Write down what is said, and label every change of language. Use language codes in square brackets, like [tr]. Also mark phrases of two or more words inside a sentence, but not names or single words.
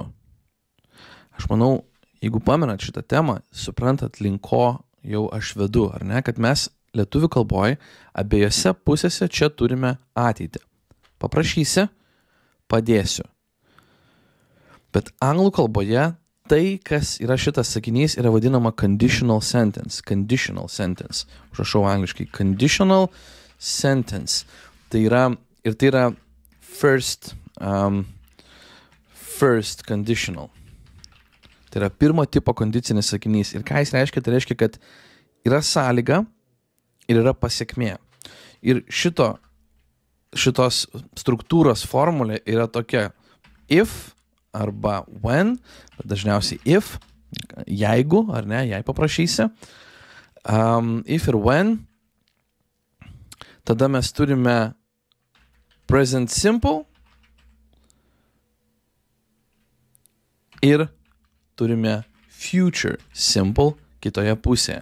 [lt] Aš manau, jeigu pamenat šitą temą, suprantat, link ko jau aš vedu, ar ne, kad mes lietuvių kalboje abiejose pusėse čia turime ateitį. Paprašysi, padėsiu. Bet anglų kalboje tai, kas yra šitas sakinys, yra vadinama [en] conditional sentence. Conditional sentence. [lt] Užrašau angliškai. [en] Conditional sentence. [lt] Tai yra [en] first conditional. [lt] Tai yra pirmo tipo kondicinis sakinys. Ir ką jis reiškia? Tai reiškia, kad yra sąlyga ir yra pasiekmė. Ir šitos struktūros formulė yra tokia if arba when, bet dažniausiai if, jeigu, ar ne, jei paprašysi, if ir when, tada mes turime [en] present simple [lt] ir turime [en] future simple [lt] kitoje pusėje.